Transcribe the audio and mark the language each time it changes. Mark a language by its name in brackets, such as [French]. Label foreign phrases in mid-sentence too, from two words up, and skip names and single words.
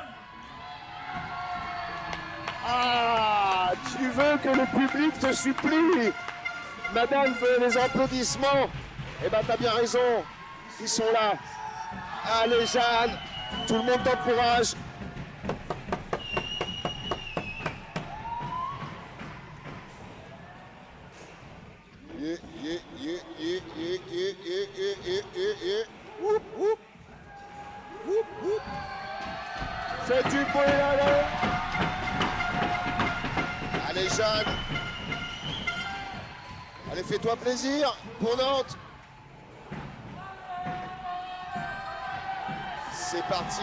[French] Ah, tu veux que le public te supplie? Madame veut les applaudissements. Eh ben, t'as bien raison. Ils sont là. Allez, Jeanne, tout le monde t'encourage. [English] Yeah, yeah, yeah, yeah, yeah, yeah, yeah, yeah, yeah, yeah. Whoop, whoop. Whoop, whoop. [French] Fais du bruit, allez. Allez, Jeanne. Allez, fais-toi plaisir pour Nantes. C'est parti.